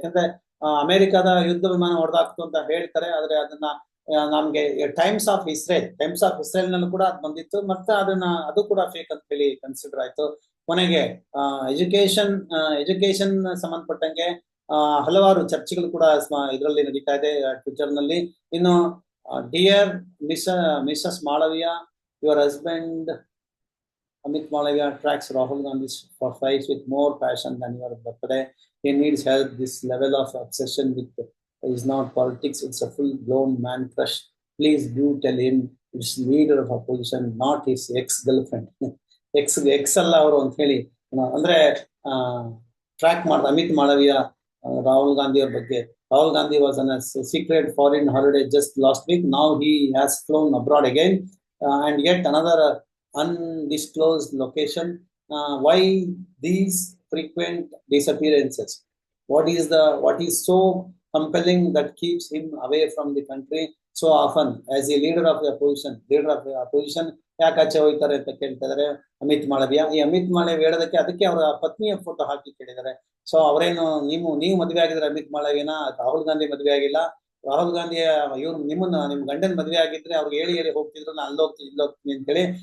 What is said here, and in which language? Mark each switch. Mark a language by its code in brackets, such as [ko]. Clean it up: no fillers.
[kn] ಯಾಕಂದ್ರೆ ಅಮೆರಿಕದ ಯುದ್ಧ ವಿಮಾನ ಹೊಡೆದಾಕ್ತು ಅಂತ ಹೇಳ್ತಾರೆ, ಆದ್ರೆ ಅದನ್ನ ನಮ್ಗೆ ಟೈಮ್ಸ್ ಆಫ್ ಇಸ್ರೇಲ್ ನಲ್ಲೂ ಕೂಡ ಅದು ಬಂದಿತ್ತು, ಮತ್ತೆ ಅದು ಕೂಡ ಫೇಕ್ ಅಂತ ಹೇಳಿ ಕನ್ಸಿಡರ್ ಆಯ್ತು. ಕೊನೆಗೆ ಎಜುಕೇಶನ್ ಸಂಬಂಧಪಟ್ಟಂಗೆ ಹಲವಾರು ಚರ್ಚೆಗಳು ಕೂಡ ಇದರಲ್ಲಿ ನಡೀತಾ ಇದೆ ಟ್ವಿಟರ್ ನಲ್ಲಿ. [en] ಇನ್ನು dear Mrs Malaviya, your husband Amit Malavia tracks Rahul Gandhi's fights with more passion than your birthday. He needs help. This level of obsession with is not politics. It's a full-blown man crush. Please do tell him it's leader of opposition, not his ex-girlfriend. [kn] ex alla avaru ant heli ಅಂದ್ರೆ track ಮಾಡ್ದ ಅಮಿತ್ ಮಾಳವಿಯಾ ರಾಹುಲ್ ಗಾಂಧಿ ಅವ್ರ ಬಗ್ಗೆ. [en] Rahul Gandhi was on a secret foreign holiday just last week. Now he has flown abroad again, and yet another undisclosed location. Why these frequent disappearances? What is so compelling that keeps him away from the country so often as a leader of the opposition? [kn] ಯಾಕೆ ಆಚೆ ಹೋಗ್ತಾರೆ ಅಂತ ಕೇಳ್ತಾ ಇದಾರೆ ಅಮಿತ್ ಮಾಳವಿಯಾ. ಈ ಅಮಿತ್ ಮಾಳವಿಯಾ ಹೇಳೋದಕ್ಕೆ ಅದಕ್ಕೆ ಅವರ ಪತ್ನಿಯ ಫೋಟೋ ಹಾಕಿ ಕೇಳಿದ್ದಾರೆ. ಸೊ ಅವರೇನು ನೀವು ಮದುವೆ ಆಗಿದ್ರೆ ಅಮಿತ್ ಮಾಳವಿಯಾನ, ರಾಹುಲ್ ಗಾಂಧಿ ಮದುವೆ ಆಗಿಲ್ಲ. ರಾಹುಲ್ ಗಾಂಧಿಯ ಇವ್ರು ನಿಮ್ ಗಂಡನ್ ಮದುವೆ ಆಗಿದ್ರೆ ಅವ್ರಿಗೆ ಹೇಳಿ ಹೋಗ್ತಿದ್ರು, ನಾ ಅಲ್ಲೋಗ್ತೀನಿ ಇಲ್ಲೋಗ್ತೀನಿ ಅಂತ ಹೇಳಿ.